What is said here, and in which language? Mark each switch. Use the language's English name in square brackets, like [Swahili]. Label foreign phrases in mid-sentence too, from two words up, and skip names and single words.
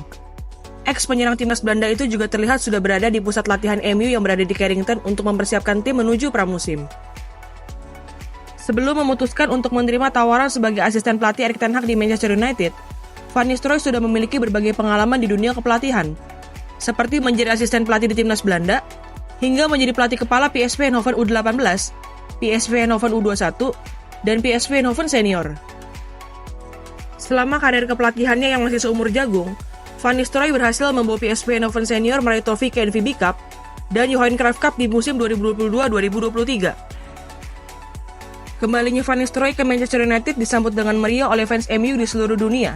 [Indonesian] Ex-penyerang timnas Belanda itu juga terlihat sudah berada di pusat latihan MU yang berada di Carrington untuk mempersiapkan tim menuju pramusim. Sebelum memutuskan untuk menerima tawaran sebagai asisten pelatih Erik ten Hag di Manchester United, Van Nistelrooy sudah memiliki berbagai pengalaman di dunia kepelatihan, seperti menjadi asisten pelatih di timnas Belanda, hingga menjadi pelatih kepala PSV Eindhoven U18, PSV Eindhoven U21, dan PSV Eindhoven Senior. Selama karir kepelatihannya yang masih seumur jagung, Van Nistelrooy berhasil membawa PSV Eindhoven Senior meraih trofi KNVB Cup dan Johan Cruyff Cup di musim 2022-2023. Kembalinya Van Nistelrooy ke Manchester United disambut dengan meriah oleh fans MU di seluruh dunia.